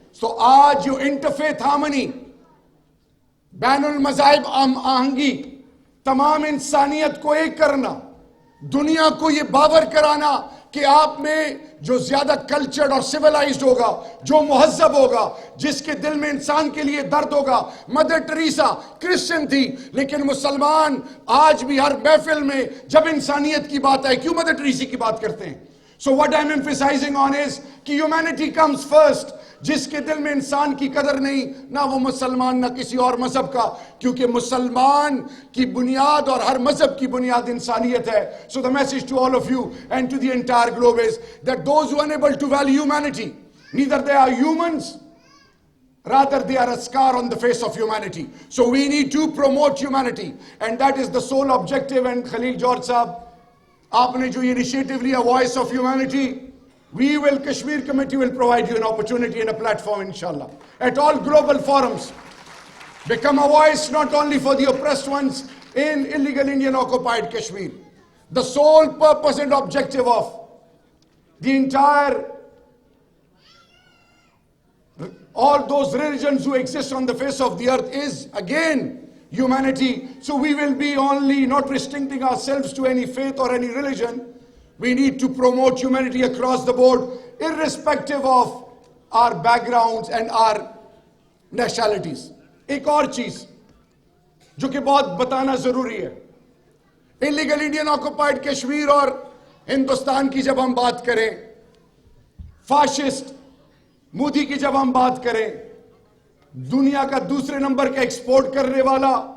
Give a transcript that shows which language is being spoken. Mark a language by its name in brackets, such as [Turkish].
[Urdu] تو آج جو انٹرفیتھ ہارمنی، بین المذاہب آہنگی، تمام انسانیت کو ایک کرنا، دنیا کو یہ باور کرانا کہ آپ میں جو زیادہ کلچرڈ اور سیولائزڈ ہوگا، جو مہذب ہوگا، جس کے دل میں انسان کے لیے درد ہوگا. مدر ٹریسا کرسچن تھی، لیکن مسلمان آج بھی ہر محفل میں جب انسانیت کی بات آئے کیوں مدر ٹریسی کی بات کرتے ہیں. [English] So what I'm emphasizing on is کہ humanity comes first. [Urdu] جس کے دل میں انسان کی قدر نہیں، نہ وہ مسلمان نہ کسی اور مذہب کا، کیونکہ مسلمان کی بنیاد اور ہر مذہب کی بنیاد انسانیت ہے. [English] So the message to all of you and to the entire globe is that those who are unable to value humanity, neither they are humans, rather they are a scar on the face of humanity. So we need to promote humanity, and that is the sole objective. And Khalil George Sahab, [Urdu] آپ نے جو [English] initiative [Urdu] لیا [English] Voice of Humanity, Kashmir Committee will provide you an opportunity and a platform, inshallah, at all global forums. Become a voice not only for the oppressed ones in illegal Indian occupied Kashmir. The sole purpose and objective of the entire, all those religions who exist on the face of the earth is, again, humanity. So we will be only not restricting ourselves to any faith or any religion. We need to promote humanity across the board, irrespective of our backgrounds and our nationalities. [Urdu] ایک اور چیز جو کہ بہت بتانا ضروری ہے، illegal Indian occupied Kashmir اور ہندوستان کی جب ہم بات کریں، فاشسٹ مودی کی جب ہم بات کریں، دنیا کا دوسرے نمبر کا ایکسپورٹ کرنے والا